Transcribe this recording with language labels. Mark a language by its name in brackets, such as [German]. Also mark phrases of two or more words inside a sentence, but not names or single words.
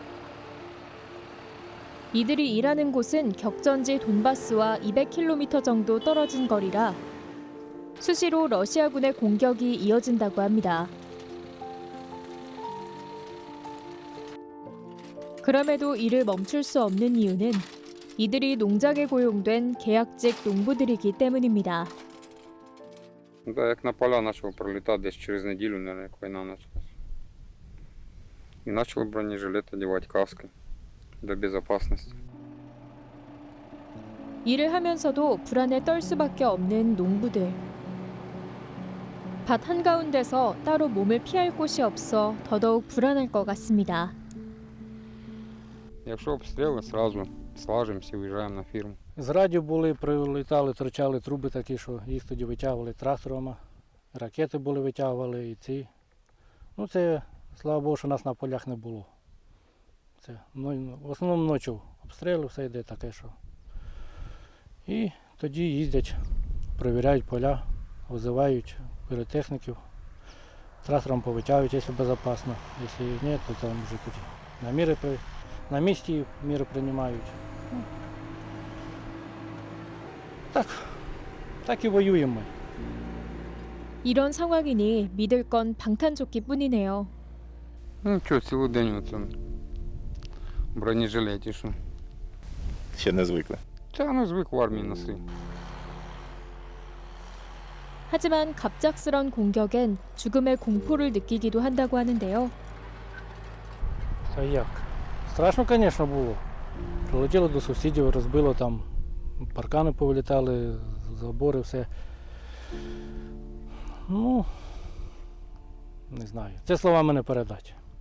[Korean] 이들이 일하는 곳은 격전지 돈바스와 200km 정도 떨어진 거리라 수시로 러시아군의 공격이 이어진다고 합니다. 그럼에도 이를 멈출 수 없는 이유는 이들이 농장에 고용된 계약직 농부들이기 때문입니다. [Ukrainian] Да, як на поля почав пролітати десь через неділю, наверное, як війна почалась. І почали бронежилет одягати, каски [Russian] для безопасности. [Korean] 일을 하면서도 불안에 떨 수밖에 없는 농부들. 밭 한가운데서 따로 몸을 피할 곳이 없어 더더욱 불안할 것 같습니다. [Ukrainian] Якщо обстріли, сразу слажимося, виїжджаємо на фірму. З радіо були, прилітали, торчали труби такі, що їх тоді витягували тракторами, ракети були, витягували і ці. Ну це, слава Богу, що нас на полях не було. Це, в основному ночі обстріли, все йде таке, що. І тоді їздять, перевіряють поля, визивають піротехніків, трактором повитягують, якщо безпечно. Якщо ні, то там вже тоді на місці міри приймають. Так і воюємо ми. [Korean] 이런 상황이니 믿을 건 방탄조끼뿐이네요. [Ukrainian] Ну що, цілий день оце в бронежилеті, що. Ще не звикли. Та не звик в армії носити. [Korean] 하지만 갑작스런 공격엔 죽음의 공포를 느끼기도 한다고 하는데요. [Ukrainian] Та як? Страшно, звісно, було. Прилетіло до сусідів, розбило там, паркани повилітали, забори, все. Ну, не знаю. Це словами не передати.